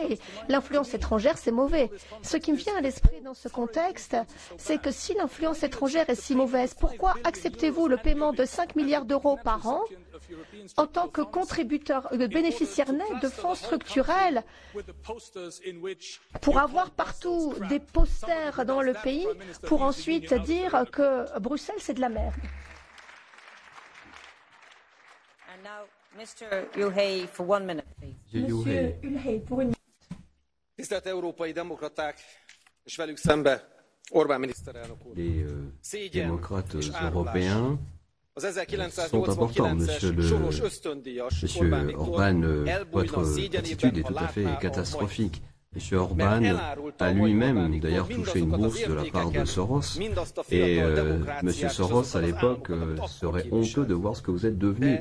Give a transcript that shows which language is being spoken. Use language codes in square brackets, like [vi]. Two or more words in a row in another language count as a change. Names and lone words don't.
[fr] Et l'influence étrangère, c'est mauvais. Ce qui me vient à l'esprit dans ce contexte, c'est que si l'influence étrangère est si mauvaise, pourquoi acceptez-vous le paiement de 5 milliards d'euros par an en tant que bénéficiaire net de fonds structurels pour avoir partout des posters dans le pays pour ensuite dire que Bruxelles, c'est de la merde. Monsieur Ulhey, pour une minute. [hu] Tisztelt európai demokraták, és velük szembe Orbán miniszterelnök úr. [fr] Les démocrates européens sont importants, Monsieur Orban. Votre attitude est tout à fait catastrophique. Monsieur Orban a lui-même d'ailleurs touché une bourse de la part de Soros et Monsieur Soros à l'époque serait honteux de voir ce que vous êtes devenu.